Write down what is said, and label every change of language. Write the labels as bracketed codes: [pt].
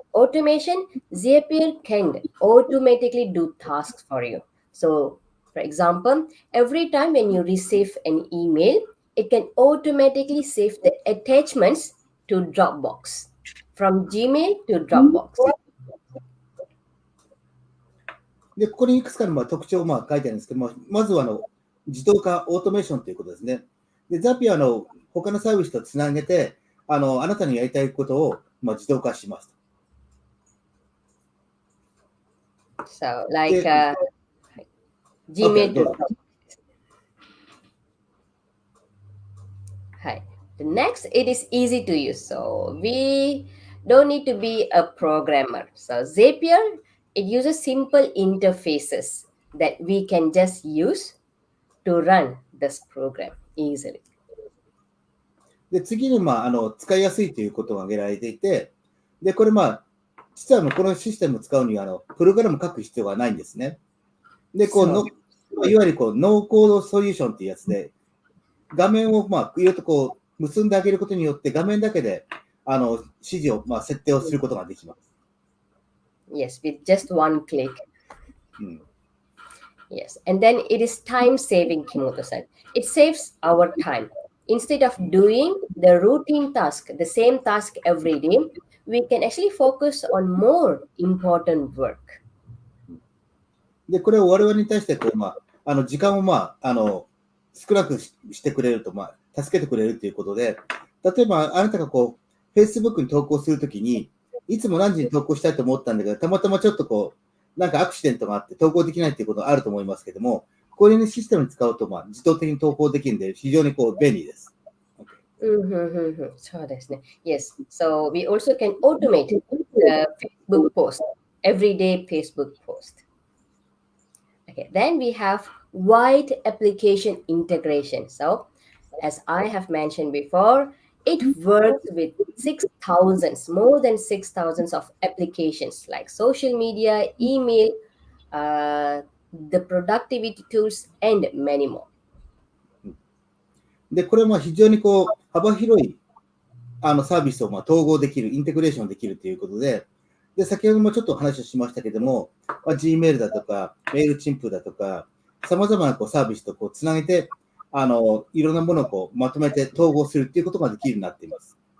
[en] Automation, Zapier can automatically do tasks for you. So for example, every time when you receive an email, it can automatically save the attachments to Dropbox, from Gmail to Dropbox. [ja] で、ここにいくつかの特徴を書いてあるんですけども、まずは自動化、オートメーションということですね。で、Zapier の他のサービスとつなげて、あなたのやりたいことを自動化します。 [en] So, like Gmail to Dropbox. はい。 The next, it is easy to use. So we don't need to be a programmer. So Zapier, it uses simple interfaces that we can just use to run this program easily. [ja] で、次に、使いやすいということが挙げられていて、で、これ実はこのシステムを使うには、プログラム書く必要がないんですね。で、いわゆるノーコードソリューションっていうやつで、画面を、いろいろと結んであげることによって、画面だけで、指示を、設定をすることができます。 [en] Yes, with just one click. うん。 Yes, and then it is time saving, Kimoto-san. It saves our time. Instead of doing the routine task, the same task every day, we can actually focus on more important work. [ja] で、これを我々に対して時間を少なくしてくれると、助けてくれるということで、例えばあなたがFacebook に投稿するときに、いつも何時に投稿したいと思ったんだけど、たまたまちょっとなんかアクシデントがあって投稿できないということがあると思いますけども、こういうシステムに使うと、自動的に投稿できるので、非常に便利です。 [en] So that's yes. So we also can automate the Facebook post, everyday Facebook post. Okay, then we have wide application integration. So, as I have mentioned before, it works with 6,000, more than 6,000 of applications like social media, email, the productivity tools, and many more. [ja] で、これは非常に幅広いサービスを統合できる、インテグレーションできるということで、で、先ほどもちょっと話をしましたけども、Gmail だとか、メールチンプだとか、様々なサービスとつなげて、いろんなものをまとめて統合するっていうことができるようになっています。